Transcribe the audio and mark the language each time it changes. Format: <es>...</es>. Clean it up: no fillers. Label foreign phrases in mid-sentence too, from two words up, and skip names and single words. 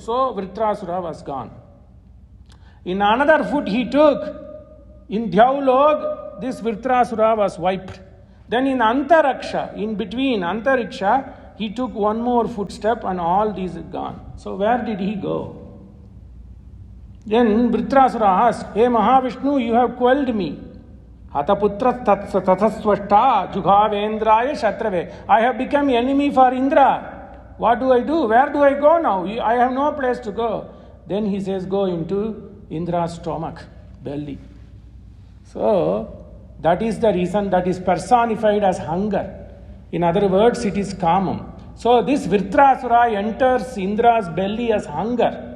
<en>So Vruthrasura was gone. In another foot he took, in Dhyaulog, this Vruthrasura was wiped. Then in Antariksha, in between Antariksha, he took 1 more footstep and all these are gone. So where did he go? Then Vruthrasura asked, Hey Mahavishnu, you have quelled me.</en> <sa>हतपुत्र ततस्त्वष्टा जुहावेन्द्राय शत्रवे.</sa> <en>I have become enemy for Indra. What do I do? Where do I go now? I have no place to go. Then he says, go into Indra's stomach, belly. So, that is the reason that is personified as hunger. In other words, it is kamam. So, this Vruthrasura enters Indra's belly as hunger.</en>